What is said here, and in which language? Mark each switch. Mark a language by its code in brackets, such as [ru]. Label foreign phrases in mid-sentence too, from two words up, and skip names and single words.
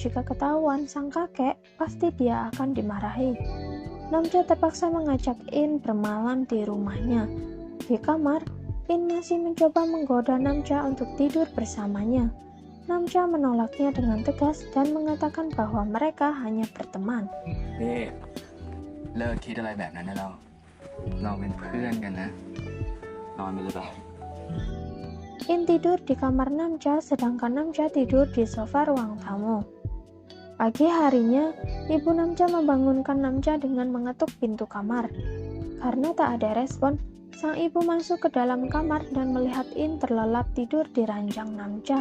[id] Jika ketahuan sang kakek, pasti dia akan dimarahi. Namja terpaksa mengajak In bermalam di rumahnya. Di kamar, In masih mencoba menggoda Namja untuk tidur bersamanya. Namja menolaknya dengan tegas dan mengatakan bahwa mereka hanya berteman. [th] เลิกคิดอะไรแบบนั้นได้แล้วเราเป็นเพื่อนกันนะนอนไปเลยไป [id] In tidur di kamar Namja, sedangkan Namja tidur di sofa ruang tamu. Pagi harinya, ibu Namja membangunkan Namja dengan mengetuk pintu kamar. Karena tak ada respon, sang ibu masuk ke dalam kamar dan melihat In terlelap tidur di ranjang Namja.